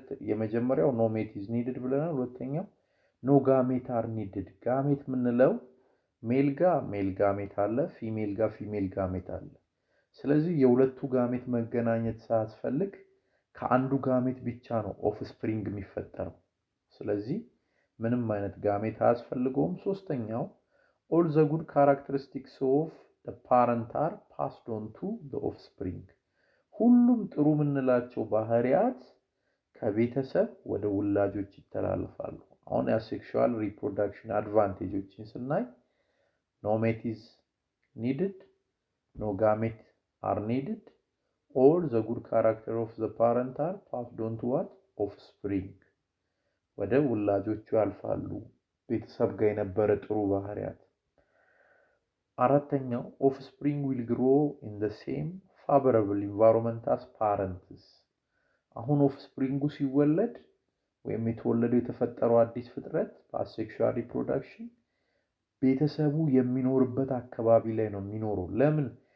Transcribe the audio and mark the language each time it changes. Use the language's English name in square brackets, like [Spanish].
[Amharic] የመጀመሪያው [English] ኖ ሜት ኢዝ ኒድድ [Amharic] ብለናል። ሁለተኛው [English] ኖ ጋሜት አር ኒድድ። [Amharic] ጋሜት ምንለው ሜል ጋሜት አለ፣ ፊሜል ጋሜት አለ። ስለዚህ የሁለቱ ጋሜት መገናኘት ሳያስፈልግ ከአንዱ ጋሜት ብቻ ነው ኦፍስፕሪንግ የሚፈጠረው። ስለዚህ ምንም አይነት ጋሜት አያስፈልገውም። ሶስተኛው [English] all the good characteristics of the parent are passed on to the offspring [Amharic] ሁሉም ጥሩ የምንላቸው ባህሪያት ከቤተሰብ ወደ ውላጆች ይተላለፋሉ። አሁን የአሴክሹዋል ሪፕሮዳክሽን አድቫንቴጆችን ስናይ [English] no mate is needed, no gamete are needed, all the good character of the parent are passed on to what? [Amharic] Offspring ወደ ውላጆቹ ያልፋሉ። ቤተሰብ ጋር የነበረ ጥሩ ባህሪያት። አራተኛው [English] offspring will grow in the same favorable environment as parents [Amharic] አሁን ኦፍስፕሪንጉ ሲወለድ ወይም የተወለደው የተፈጠረው አዲስ ፍጥረት በአሴክሹዋል ሪፕሮዳክሽን ቤተሰቡ የሚኖርበት አካባቢ ላይ ነው የሚኖረው። ለምን?